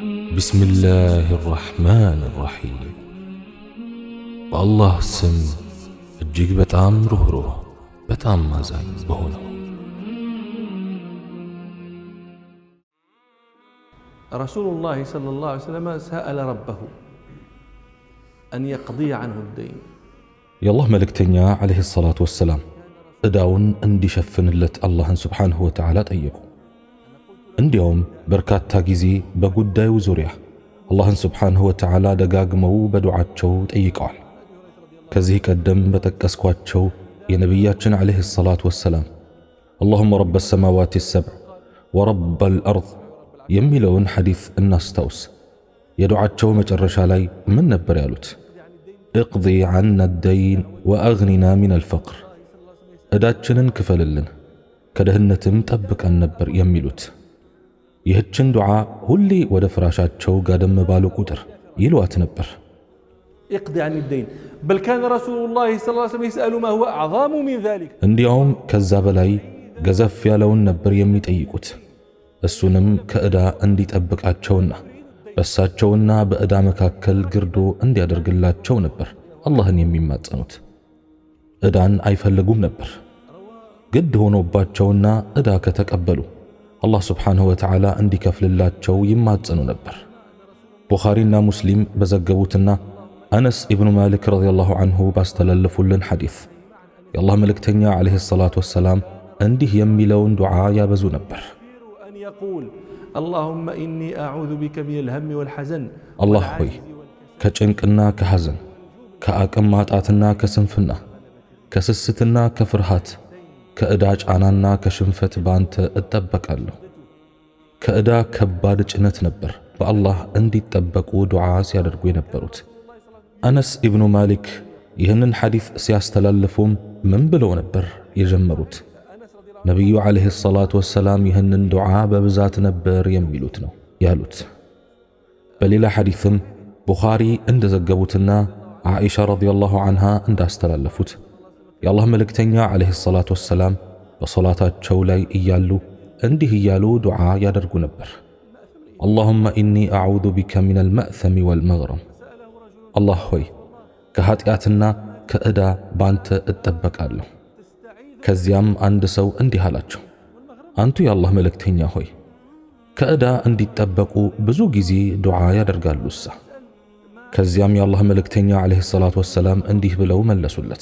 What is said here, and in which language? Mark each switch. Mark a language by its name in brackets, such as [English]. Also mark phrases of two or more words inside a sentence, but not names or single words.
[Arabic] بسم الله الرحمن الرحيم والله سم [Amharic] እጅግ በጣም ሩህሩህ በጣም አዛኝ በሆነው [Arabic] رسول الله صلى الله عليه وسلم سأل ربه أن يقضي عنه الدين [Amharic] የአላህ መልእክተኛ [Arabic] عليه الصلاة والسلام [Amharic] እዳውን እንዲሸፍንለት አላህን [Arabic] سبحانه وتعالى [Amharic] ጠየቁ። እንዲያውም በርካታ ጊዜ በጉዳዩ ዙሪያ አላህን [Arabic] سبحانه وتعالى [Amharic] ደጋግመው በዱዓቸው ጠይቀዋል። ከዚህ ቀደም በተቀስኳቸው የነብያችን [Arabic] عليه الصلاة والسلام اللهم رب السماوات السبع ورب الأرض [Amharic] የሚለውን ሐዲስ እናስታውስ። የዱዓቸው መጨረሻ ላይ ምን ነበር ያሉት? [Arabic] اقضي عنا الدين وأغننا من الفقر [Amharic] እዳችንን ክፈልልን ከድህነትም ጠብቀን ነበር የሚሉት። ይህችን ዱዓ ሁሌ ወደ ፍራሻቸው ጋደም ባሉ ቁጥር ይሏት ነበር። [Arabic] اقضي عن الدين بل كان رسول الله صلى الله عليه وسلم يسأل ما هو أعظم من ذلك [Amharic] እንዲያውም ከዛ በላይ ገዘፍ ያለውን ነበር የሚጠይቁት። እሱንም ከእዳ እንዲጠብቃቸውና በሳቸውና በእዳ መካከል ግርዶ እንዲያደርግላቸው ነበር አላህን የሚማጸኑት። እዳን አይፈልጉም ነበር። ግድ ሆኖባቸውና እዳ ከተቀበሉ አላህ [Arabic] سبحانه وتعالى [Amharic] እንዲከፍልላቸው ይማጸኑ ነበር። ቡኻሪና ሙስሊም በዘገቡትና አነስ ኢብኑ ማሊክ [Arabic] رضي الله عنه [Amharic] ባስተላለፉልን ሐዲስ የአላህ መልእክተኛ [Arabic] عليه الصلاة والسلام [Amharic] እንዲህ የሚለውን ዱዓ ያበዙ ነበር። [Arabic] أن يقول اللهم إني أعوذ بك من الهم والحزن [Amharic] አላህ ሆይ ከጭንቅና ከሐዘን ከአቅም ማጣትና ከስንፍና ከስስትና ከፍርሃት ከእዳ ጫናና ከሽንፈት ባንተ እጠበቃለሁ። ከእዳ ከባድ ጭነት ነበር በአላህ እንዲጠበቁ ዱዓ ሲያደርጉ የነበሩት። አነስ ኢብኑ ማሊክ ይህንን ሐዲስ ሲያስተላልፉም ምን ብለው ነበር የጀመሩት? ነቢዩ [Arabic] عليه الصلاة والسلام [Amharic] ይህንን ዱዓ በብዛት ነበር የሚሉት ነው ያሉት። በሌላ ሐዲስም ቡኻሪ እንደዘገቡትና ዓኢሻ [Arabic] رضي الله عنها [Amharic] እንዳስተላለፉት የአላህ መልእክተኛ [Arabic] عليه الصلاة والسلام [Amharic] በሶላታቸው ላይ እያሉ እንዲህ እያሉ ዱዓ ያደርጉ ነበር። [Arabic] اللهم إني أعوذ بك من المأثم والمغرم [Amharic] አላህ ሆይ ከኃጢአትና ከእዳ ባንተ እጠበቃለሁ። ከዚያም አንድ ሰው እንዲህ አላቸው፣ አንቱ የአላህ መልእክተኛ ሆይ ከእዳ እንዲጠበቁ ብዙ ጊዜ ዱዓ ያደርጋሉሳ? ከዚያም የአላህ መልእክተኛ [Arabic] عليه الصلاة والسلام [Amharic] እንዲህ ብለው መለሱለት።